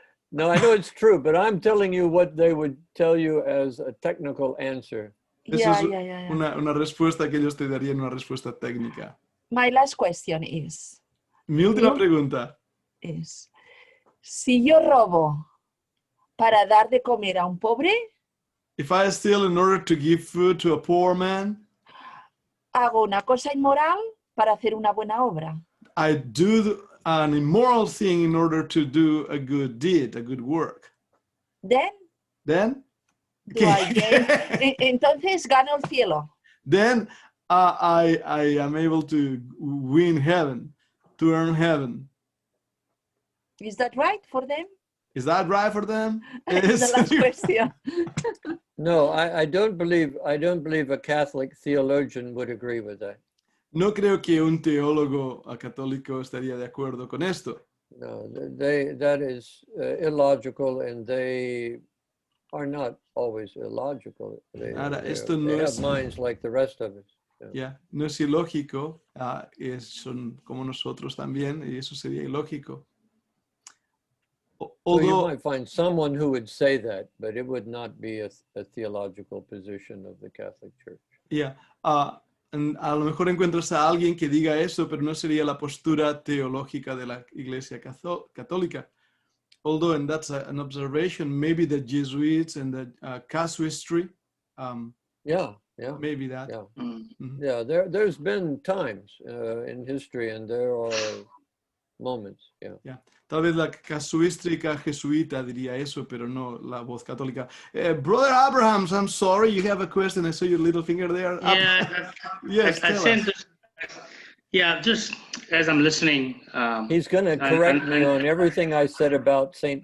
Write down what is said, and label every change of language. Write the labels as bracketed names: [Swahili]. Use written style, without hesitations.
[English] no, I know it's true, but I'm telling you what they would tell you as a technical answer. [Spanish] Eso es una respuesta que ellos te darían, una respuesta técnica. [English] My last question is, [Spanish] Mi última pregunta. si yo robo para dar de comer a un pobre, [English] If I steal in order to give food to a poor man, [Spanish] hago una cosa inmoral para hacer una buena obra. [English] I do an immoral thing in order to do a good deed, a good work. Then, Do I gain? [Spanish] Entonces gano el cielo. [English] Then I am able to win heaven, to earn heaven. Is that right for them? Is that right for them? It's the last question. No, I don't believe a Catholic theologian would agree with that. [Spanish] No creo que un teólogo católico estaría de acuerdo con esto. [English] No, that is illogical, and they are not always illogical. They have minds like the rest of us. [Spanish] No es ilógico, son como nosotros también, y eso sería ilógico. [English] So you might find someone who would say that, but it would not be a theological position of the Catholic Church. [Spanish] A lo mejor encuentras a alguien que diga eso, pero no sería la postura teológica de la Iglesia Católica. [English] Although, and that's an observation, maybe the Jesuits and the casuistry. Maybe that. Yeah, yeah. There's been times in history, and there are moments. Yeah. [Spanish] Tal vez la casuística jesuita diría eso, pero no la voz católica. [English] Brother Abrahams, I'm sorry, you have a question. I saw your little finger there. Yeah, yes, I sent this. Yeah, just as I'm listening. He's going to correct me on everything I said about St.